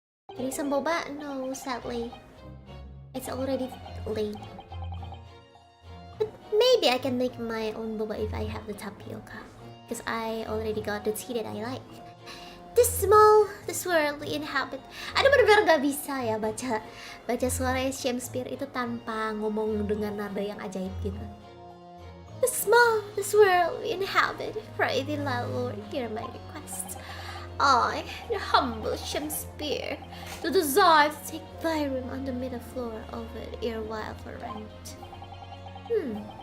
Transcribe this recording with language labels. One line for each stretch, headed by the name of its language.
English: Getting some boba? No, sadly. It's already late. But maybe I can make my own boba if I have the tapioca. Because I already got the tea that I like. This world we inhabit.
Indonesian: Aduh, bener-bener gak bisa ya baca suara Shakespeare itu tanpa ngomong dengan nada yang ajaib gitu.
English: This world we inhabit, pray thee, Lord, hear my request. I, the humble Shakespeare, do desire to take thy room on the middle floor of it erewhile for rent.